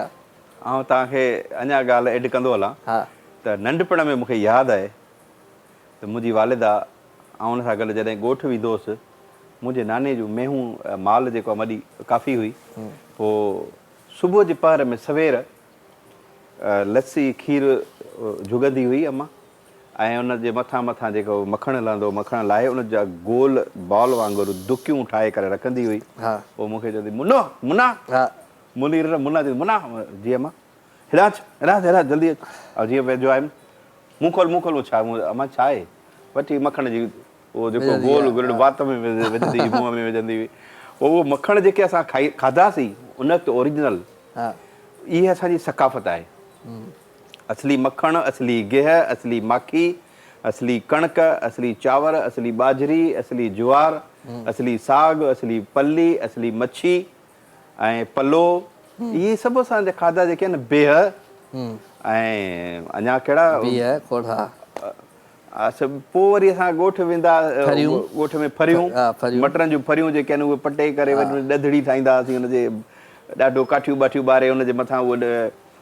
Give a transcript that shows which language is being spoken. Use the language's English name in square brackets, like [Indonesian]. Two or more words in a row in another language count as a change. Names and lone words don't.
[Sindhi] ऐं तव्हांखे अञा ॻाल्हि एड कंदो हलां त नंढपण में मूंखे यादि आहे त मुंहिंजी वालिदा ऐं उन सां गॾु जॾहिं ॻोठु वेंदो हुउसि, मुंहिंजे नाने जूं मेहूं माल जेको आहे वॾी काफ़ी हुई, पोइ सुबुह जे पहर में सवेर लस्सी खीरु झुगंदी हुई अम्मा, ऐं उनजे मथां जेको मखणु हलंदो, मखणु लाहे उन जा गोल बॉल वांगुरु दुकियूं ठाहे करे रखंदी हुई। पोइ मूंखे चवंदी मुना मुना मुनीर मुना चवंदी मुना जी अम्मा हेॾा जल्दी ऐं जीअं वेझो आयुमि मूं खोल छा अम्मा छा आहे? वठी मखण जी उहो जेको गोल गुल वात में विझंदी हुई, मुंहं में विझंदी हुई। उहो मखण जेके असां खाधासीं उन वक़्तु ओरिजिनल, इहा असांजी सकाफ़त आहे। असली मखण, असली गिह, असली माखी, असली कणक, असली चांवर, असली बाजरी, असली ज्वार, असली साग, असली पली, असली मच्छी ऐं पलो, इहे सभु असांजा खाधा जेके आहिनि बेह ऐं अञा कहिड़ा पोइ वरी असां ॻोठु वेंदा, ॻोठ में फरियूं, मटरनि जूं फरियूं जेके आहिनि उहे पटे करे वरी ॾधड़ी ठाहींदा हुआसीं, हुनजे ॾाढो काठियूं ॿाठियूं ॿारे हुनजे मथां उहो